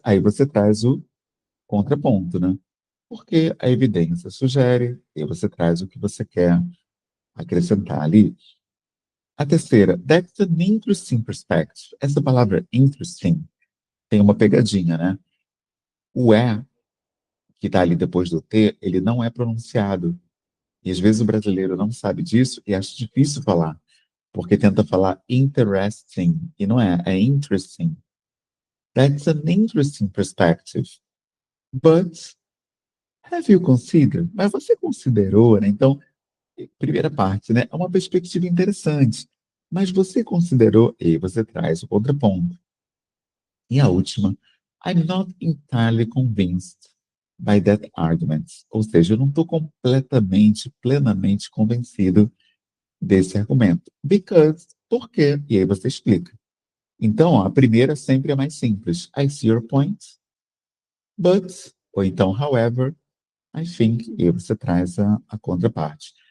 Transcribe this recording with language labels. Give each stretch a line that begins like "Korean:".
Portuguese: Aí você traz o contraponto, né? Porque a evidência sugere, e você traz o que você quer acrescentar ali. A terceira,
English: that's an interesting perspective.
Portuguese: Essa palavra interesting tem uma pegadinha, né? O E, que está ali depois do T, ele não é pronunciado. E às vezes o brasileiro não sabe disso e acha difícil falar, porque tenta falar interesting, e não é, é interesting.
English: That's an interesting perspective. But have you considered?
Portuguese: Mas você considerou, né? Então, primeira parte, né? É uma perspectiva interessante. Mas você considerou, e você traz o contraponto. E a última,
English: I'm not entirely convinced by that argument.
Portuguese: Ou seja, eu não estou completamente, plenamente convencido desse argumento.
English: Because,
Portuguese: por quê? E aí você explica. Então, ó, a primeira sempre é mais simples.
English: I see your point, but,
Portuguese: ou então,
English: however, I think,
Portuguese: e aí você traz a contraparte.